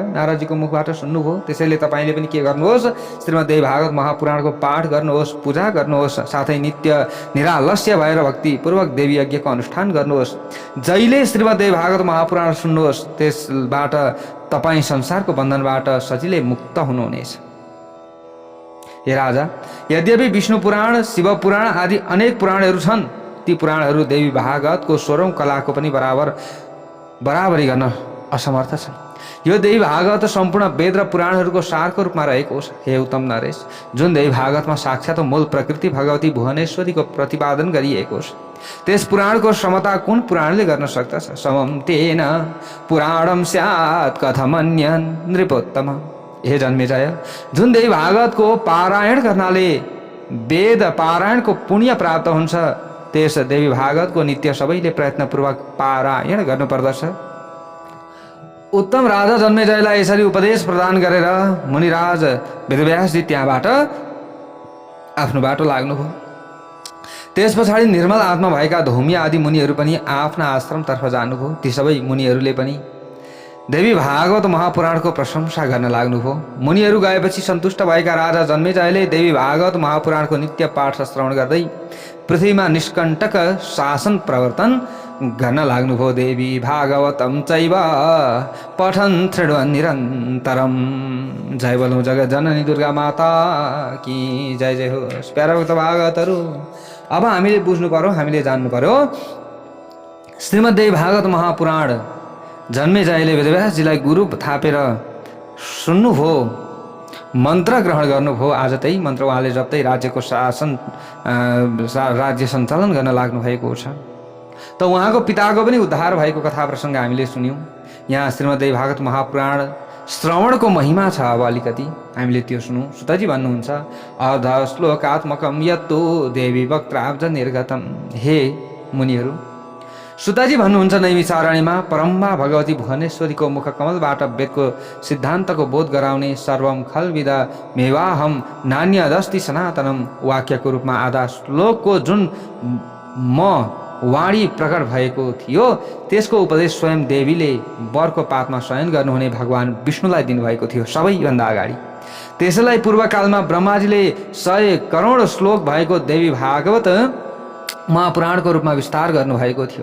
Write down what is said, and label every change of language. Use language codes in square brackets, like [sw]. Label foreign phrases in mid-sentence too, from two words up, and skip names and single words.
[ne] नारदजीको मुखबाट सुन्नुभयो, त्यसैले तपाईँले पनि के गर्नुहोस्, श्रीमद्देवी भागवत महापुराणको पाठ गर्नुहोस्, पूजा गर्नुहोस्, साथै नित्य निरालस्य भएर भक्तिपूर्वक देवी यज्ञको अनुष्ठान गर्नुहोस्। जहिले श्रीमद्देवी भागवत महापुराण सुन्नुहोस्, त्यसबाट तपाईँ संसारको बन्धनबाट सजिलै मुक्त हुनुहुनेछ। हे राजा, यद्यपि विष्णु पुराण, शिव पुराण आदि अनेक पुराणहरू छन्, ती पुराणहरू देवी भागवतको 16औं कलाको पनि बराबरी गर्न असमर्थ छन्। यो देवी भागवत सम्पूर्ण वेद र पुराणहरूको सारको रूपमा रहेको छ। हे उत्तम नरेश, जुन देवी भागवतमा साक्षात मूल प्रकृति भगवती भुवनेश्वरीको प्रतिपादन गरिएको छ, त्यस पुराणको समता कुन पुराणले गर्न सक्दछ? [sa] समम तेन पुराणम स्यात् कथमन्यन् नृपोत्तम। [ne] हे जन्मेजय, जुन देवी भागवतको पारायण गर्नाले वेद पारायणको पुण्य प्राप्त हुन्छ, त्यस देवी भागवतको नित्य सबैले प्रयत्नपूर्वक पारायण गर्नुपर्दछ। उत्तम राजा जन्मेजयलाई यसरी उपदेश प्रदान गरेर मुनिराज वेदव्यासजी त्यहाँबाट आफ्नो बाटो लाग्नुभयो। त्यस पछाडि निर्मल आत्मा भएका धौम्य आदि मुनिहरू पनि आफ्ना आश्रमतर्फ जानुभयो। ती सबै मुनिहरूले पनि देवी भागवत महापुराणको प्रशंसा गर्न लाग्नुभयो। मुनिहरू गएपछि सन्तुष्ट भएका राजा जन्मेजयले देवी भागवत महापुराणको नित्य पाठ श्रवण गर्दै पृथ्वीमा निष्कण्टक शासन प्रवर्तन गर्न लाग्नुभयो। [sa] देवी भागवतम चैव पठन शृण्वन् निरन्तरम। [ne] जय बोलौं [hi] जगत जननी दुर्गा माता की जय। [ne] जय होस्। प्यारा भक्त भागवतहरू, अब हामीले बुझ्नु पर्यो, हामीले जान्नु पर्यो, श्रीमद्देवी भागवत महापुराण जन्मेजयले वेदव्यासजीलाई गुरु थापेर सुन्नुभयो, मन्त्र ग्रहण गर्नुभयो। आज त्यही मन्त्र उहाँले जप्दै राज्यको राज्य सञ्चालन गर्न लाग्नु भएको छ। त उहाँको पिताको पनि उद्धार भएको कथा प्रसङ्ग हामीले सुन्यौँ। यहाँ श्रीमद्देवी भागवत महापुराण श्रवणको महिमा छ। अब अलिकति हामीले त्यो सुनौँ। सुतजी भन्नुहुन्छ, [sa] अध श्लोकात्मकम यत्तु देवी वक्त्राब्ज निर्गतम। [ne] हे मुनिहरू, सुताजी भन्नुहुन्छ, नैमिषारण्यमा परम्बा भगवती भुवनेश्वरीको मुख कमलबाट वेदको सिद्धान्तको बोध गराउने [sa] सर्वम खलविद मेवाहम नान्यदस्ति सनातनम [ne] वाक्यको रूपमा आधा श्लोकको जुन वाणी प्रकट भएको थियो, त्यसको उपदेश स्वयं देवीले वरको पातमा शयन गर्नुहुने भगवान विष्णुलाई दिनुभएको थियो सबैभन्दा अगाडि। त्यसैलाई पूर्वकालमा ब्रह्माजीले 100 करोड श्लोक भएको देवी भागवत महापुराणको रूपमा विस्तार गर्नुभएको थियो।